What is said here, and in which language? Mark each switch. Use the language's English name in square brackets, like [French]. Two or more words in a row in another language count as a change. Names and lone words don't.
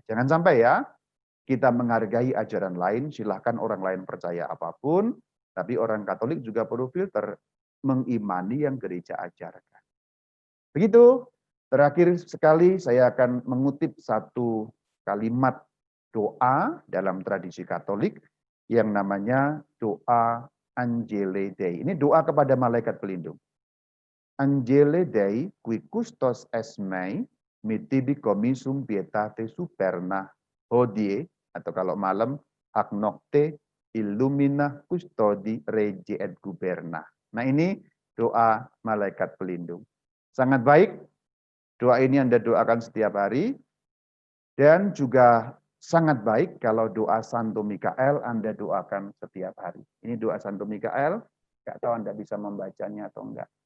[Indonesian] Jangan sampai ya, kita menghargai ajaran lain, silahkan orang lain percaya apapun, tapi orang Katolik juga perlu filter, mengimani yang gereja ajarkan. Begitu, terakhir sekali saya akan mengutip satu kalimat doa dalam tradisi Katolik, yang namanya doa Angele Dei. Ini doa kepada malaikat pelindung. [Latin] Angele Dei qui custos es mei, mitibi comisum pietate superna hodie, [Indonesian] atau kalau malam, [Latin] ac nocte illumina custodi regi et guberna. [Indonesian] Nah ini doa malaikat pelindung. Sangat baik, doa ini Anda doakan setiap hari, dan juga sangat baik kalau doa Santo Mikael Anda doakan setiap hari. Ini doa Santo Mikael, nggak tahu Anda bisa membacanya atau enggak.